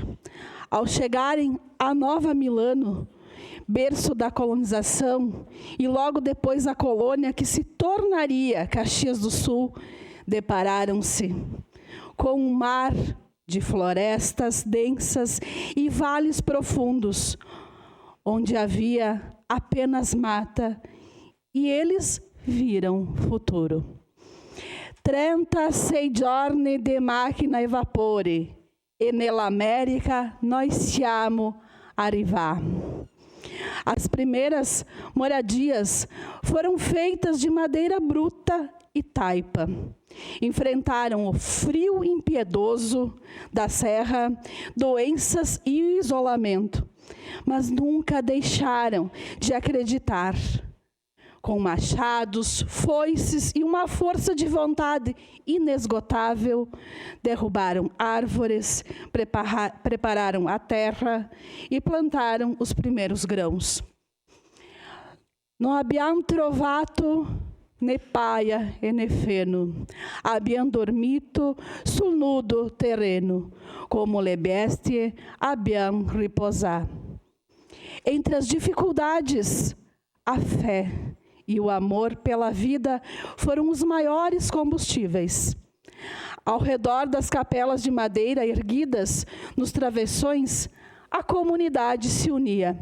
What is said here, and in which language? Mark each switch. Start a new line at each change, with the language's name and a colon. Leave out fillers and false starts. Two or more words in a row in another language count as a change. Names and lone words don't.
Portuguese: Ao chegarem a Nova Milano, berço da colonização, e logo depois a colônia que se tornaria Caxias do Sul, depararam-se com um mar de florestas densas e vales profundos, onde havia apenas mata, e eles viram futuro.
Italian: 36 giorni de macchina e vapore, e nell'America noi siamo arrivati.
Portuguese: As primeiras moradias foram feitas de madeira bruta e taipa. Enfrentaram o frio impiedoso da serra, doenças e isolamento, mas nunca deixaram de acreditar. Com machados, foices e uma força de vontade inesgotável, derrubaram árvores, prepararam a terra e plantaram os primeiros grãos.
Italian: Non abbiam trovato né paia e né feno, abbiam dormito sul nudo terreno, como le bestie abbiam riposar.
Portuguese: Entre as dificuldades, a fé e o amor pela vida foram os maiores combustíveis. Ao redor das capelas de madeira erguidas nos travessões, a comunidade se unia.